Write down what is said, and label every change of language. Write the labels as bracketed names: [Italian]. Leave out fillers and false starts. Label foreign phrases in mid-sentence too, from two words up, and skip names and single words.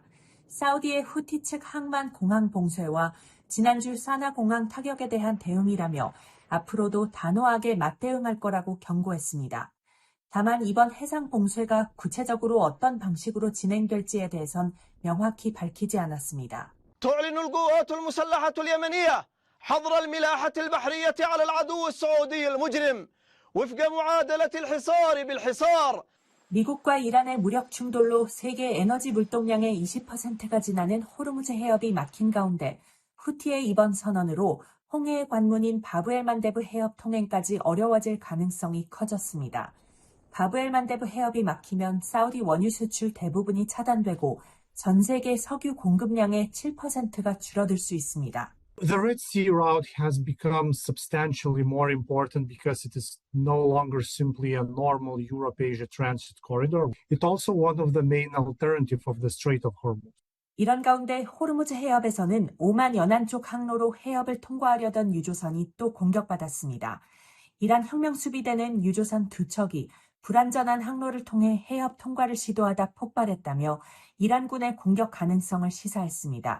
[Korean] 사우디의 후티 측 항만 공항 봉쇄와 지난주 사나 공항 타격에 대한 대응이라며 앞으로도 단호하게 맞대응할 거라고 경고했습니다. 다만 이번 해상 봉쇄가 구체적으로 어떤 방식으로 진행될지에 대해선 명확히 밝히지 않았습니다. [Arabic] تعلن القوات المسلحة اليمنية حظر الملاحة البحرية على العدو السعودي المجرم وفق معادلة الحصار بالحصار. [Korean] 미국과 이란의 무력 충돌로 세계 에너지 물동량의 20%가 지나는 호르무즈 해협이 막힌 가운데 후티의 이번 선언으로 홍해의 관문인 바브엘 만데브 해협 통행까지 어려워질 가능성이 커졌습니다. 바브엘 만데브 해협이 막히면 사우디 원유 수출 대부분이 차단되고 전 세계 석유 공급량의 7%가 줄어들 수 있습니다. [English] The Red Sea route has become substantially more important because it is no longer simply a normal Europe-Asia transit corridor. It's also one of the main alternatives of the Strait of Hormuz. [Korean] 이런 가운데 호르무즈 해협에서는 오만 연안 쪽 항로로 해협을 통과하려던 유조선이 또 공격받았습니다. 이란 혁명수비대는 유조선 2척이 불안전한 항로를 통해 해협 통과를 시도하다 폭발했다며 이란군의 공격 가능성을 시사했습니다.